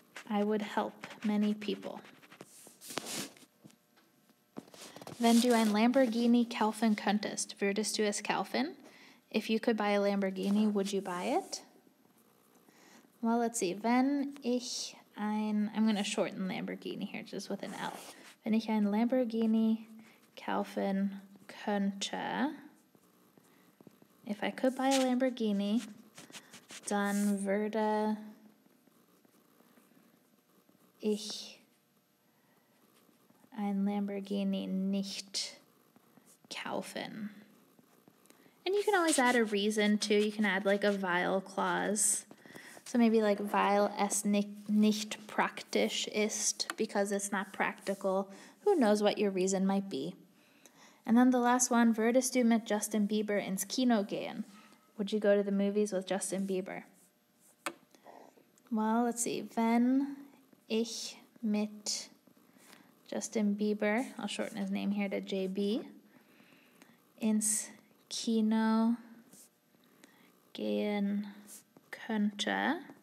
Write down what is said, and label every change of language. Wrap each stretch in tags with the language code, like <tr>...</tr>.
<en>I would help many people.</en> <de>Wenn du ein Lamborghini kaufen könntest, würdest du es kaufen?</de> <en>If you could buy a Lamborghini, would you buy it? Well, let's see.</en> <de>Wenn ich</de> <en>I'm going to shorten Lamborghini here just with an L.</en> <de>Wenn ich ein Lamborghini kaufen könnte,</de> <en>if I could buy a Lamborghini,</en> <de>dann würde ich ein Lamborghini nicht kaufen.</de> <en>And you can always add a reason too. You can add like a weil clause. So maybe like</en> <de>weil es nicht praktisch ist,</de> <en>because it's not practical. Who knows what your reason might be. And then the last one,</en> <de>würdest du mit Justin Bieber ins Kino gehen?</de> <en>Would you go to the movies with Justin Bieber? Well, let's see.</en> <de>Wenn ich mit Justin Bieber,</de> <en>I'll shorten his name here to JB,</en> <de>ins Kino gehen könnte,</de>